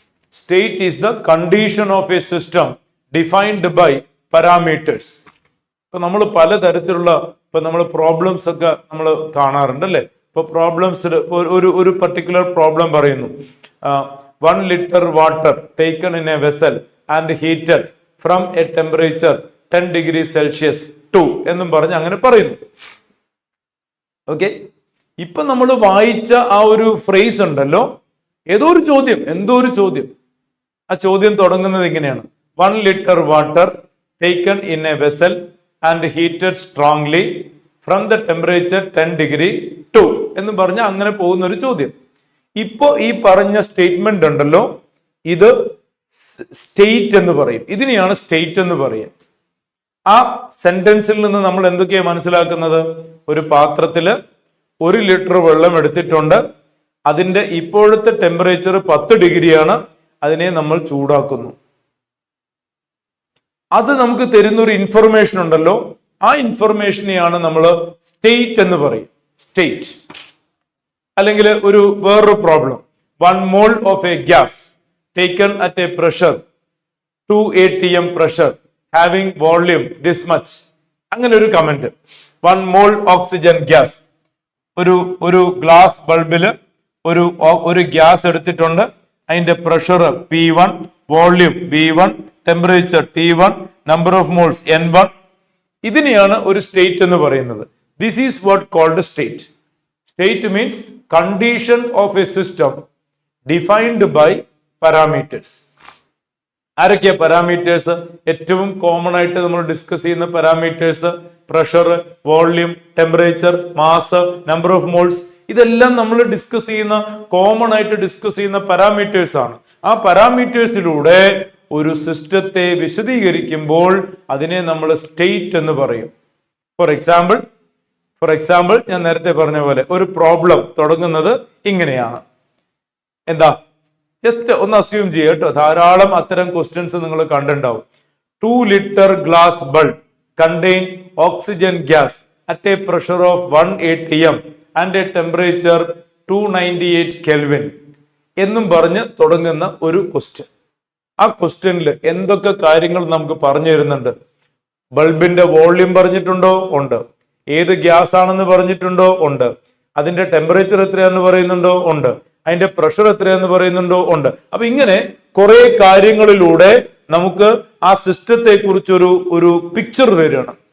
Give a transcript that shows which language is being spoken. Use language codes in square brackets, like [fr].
[en] State is the condition of a system defined by parameters. [ml] ഇപ്പൊ നമ്മൾ പലതരത്തിലുള്ള നമ്മൾ പ്രോബ്ലംസ് ഒക്കെ നമ്മൾ കാണാറുണ്ട് അല്ലേ? ഇപ്പൊ പ്രോബ്ലംസിൽ ഒരു പർട്ടിക്കുലർ പ്രോബ്ലം പറയുന്നു. [en] 1 liter water taken in a vessel and heated from a temperature 10 degrees Celsius to [ml] എന്നും പറഞ്ഞ് അങ്ങനെ പറയുന്നു. ഓക്കെ, ഇപ്പൊ നമ്മൾ വായിച്ച ആ ഒരു ഫ്രേസ് ഉണ്ടല്ലോ, എന്തോ ഒരു ചോദ്യം. ആ ചോദ്യം തുടങ്ങുന്നത് ഇങ്ങനെയാണ്: [en] 1 liter water taken in a vessel and heated strongly from the temperature 10 degree to [ml] എന്ന് പറഞ്ഞ അങ്ങനെ പോകുന്ന ഒരു ചോദ്യം. ഇപ്പോ ഈ പറഞ്ഞ സ്റ്റേറ്റ്മെന്റ് ഉണ്ടല്ലോ, ഇത് സ്റ്റേറ്റ് എന്ന് പറയും. ഇതിനെയാണ് സ്റ്റേറ്റ് എന്ന് പറയുക. ആ സെന്റൻസിൽ നിന്ന് നമ്മൾ എന്തൊക്കെയാണ് മനസ്സിലാക്കുന്നത്? ഒരു പാത്രത്തില് 1 ലിറ്റർ വെള്ളം എടുത്തിട്ടുണ്ട്. അതിന്റെ ഇപ്പോഴത്തെ ടെമ്പറേച്ചർ 10 ഡിഗ്രിയാണ്. അതിനെ നമ്മൾ ചൂടാക്കുന്നു. അത് നമുക്ക് തരുന്ന ഒരു ഇൻഫർമേഷൻ ഉണ്ടല്ലോ, ആ ഇൻഫർമേഷനെയാണ് നമ്മൾ സ്റ്റേറ്റ് എന്ന് പറയും. സ്റ്റേറ്റ്. അല്ലെങ്കിൽ വേറൊരു problem: [en] 1 mole of a gas taken at a pressure 2 atm pressure having volume this much. [ml] അങ്ങനെ ഒരു കമന്റ്. [en] 1 mole oxygen gas. [ml] ഒരു ഗ്ലാസ് ബൾബില് ഒരു ഗ്യാസ് എടുത്തിട്ടുണ്ട്. അതിന്റെ pressure P1, volume V1, temperature T1, number of moles N1. ഇതിനെയാണ് ഒരു state എന്ന് പറയുന്നത്. [en] This is what called state. State means condition of a system defined by parameters. [ml] ആരൊക്കെയാ parameters? ഏറ്റവും കോമൺ ആയിട്ട് നമ്മൾ ഡിസ്കസ് ചെയ്യുന്ന parameters pressure, volume, temperature, mass, number of moles. ഇതെല്ലാം നമ്മൾ കോമൺ ആയിട്ട് ഡിസ്കസ് ചെയ്യുന്ന പാരാമീറ്റേഴ്സ് ആണ്. ആ പാരാമീറ്റേഴ്സിലൂടെ ഒരു സിസ്റ്റത്തെ വിശദീകരിക്കുമ്പോൾ അതിനെ നമ്മൾ സ്റ്റേറ്റ് എന്ന് പറയും. ഫോർ എക്സാമ്പിൾ ഞാൻ നേരത്തെ പറഞ്ഞ പോലെ ഒരു പ്രോബ്ലം തുടങ്ങുന്നത് ഇങ്ങനെയാണ്. എന്താ? ജസ്റ്റ് ഒന്ന് അസ്യൂം ചെയ്യുക കേട്ടോ. ധാരാളം അത്തരം ക്വസ്റ്റ്യൻസ് നിങ്ങൾ കണ്ടിട്ടുണ്ടാവും. [en] 2 liter glass bulb contain oxygen gas at a pressure of 1 atm and a temperature 298 Kelvin [ml] എന്നും പറഞ്ഞ് തുടങ്ങുന്ന ഒരു ക്വസ്റ്റ്യൻ. ആ ക്വസ്റ്റ്യനിൽ എന്തൊക്കെ കാര്യങ്ങൾ നമുക്ക് പറഞ്ഞു തരുന്നുണ്ട്? ബൾബിന്റെ വോള്യൂം പറഞ്ഞിട്ടുണ്ടോ? ഉണ്ട്. ഏത് ഗ്യാസ് ആണെന്ന് പറഞ്ഞിട്ടുണ്ടോ? ഉണ്ട്. അതിന്റെ ടെമ്പറേച്ചർ എത്രയാന്ന് പറയുന്നുണ്ടോ? ഉണ്ട്. അതിന്റെ പ്രഷർ എത്രയാന്ന് പറയുന്നുണ്ടോ? ഉണ്ട്. അപ്പൊ ഇങ്ങനെ കുറെ കാര്യങ്ങളിലൂടെ നമുക്ക് ആ സിസ്റ്റത്തെ കുറിച്ച് ഒരു പിക്ചർ തരുകയാണ്.